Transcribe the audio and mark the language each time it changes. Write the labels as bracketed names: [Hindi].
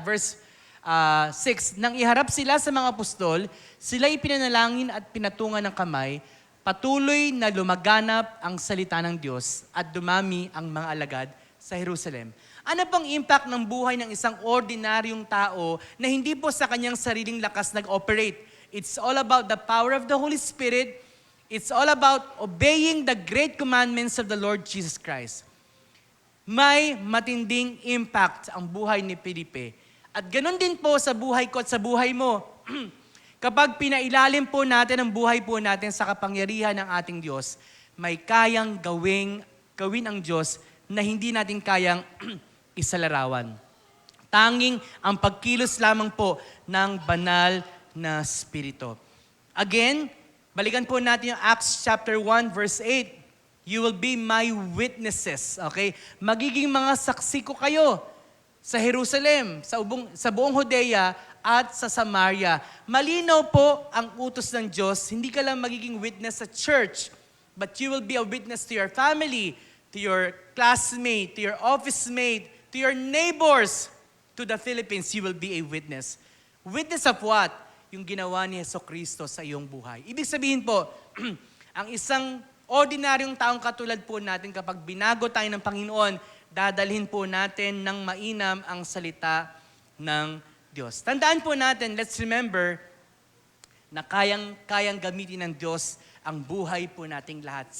[Filipino] Verse 6, nang iharap sila sa mga apostol, sila ipinanalangin at pinatungan ng kamay, patuloy na lumaganap ang salita ng Diyos at dumami ang mga alagad sa Jerusalem. Ano pang impact ng buhay ng isang ordinaryong tao na hindi po sa kanyang sariling lakas nag-operate? [English] It's all about the power of the Holy Spirit. It's all about obeying the great commandments of the Lord Jesus Christ. [Filipino] may matinding impact ang buhay ni Felipe. At ganun din po sa buhay ko at sa buhay mo. Kapag pinailalim po natin ang buhay po natin sa kapangyarihan ng ating Diyos, may kayang gawin ang Diyos na hindi natin kayang isalarawan. Tanging ang pagkilos lamang po ng banal na Espiritu. Again, balikan po natin yung Acts chapter 1 verse 8. [English] You will be my witnesses. Okay? [Filipino] Magiging mga saksi ko kayo sa Jerusalem, sa buong Judea at sa Samaria. Malinaw po ang utos ng Diyos. Hindi ka lang magiging witness sa church, [English] but you will be a witness to your family, to your classmate, to your office mate, to your neighbors, to the Philippines. You will be a witness. Witness of what? [Filipino] Yung ginawa ni Jesucristo sa iyong buhay. Ibig sabihin po, ang isang ordinaryong taong katulad po natin, kapag binago tayo ng Panginoon, dadalhin po natin ng mainam ang salita ng Diyos. Tandaan po natin, [English] let's remember, [Filipino] na kayang gamitin ng Diyos ang buhay po nating lahat.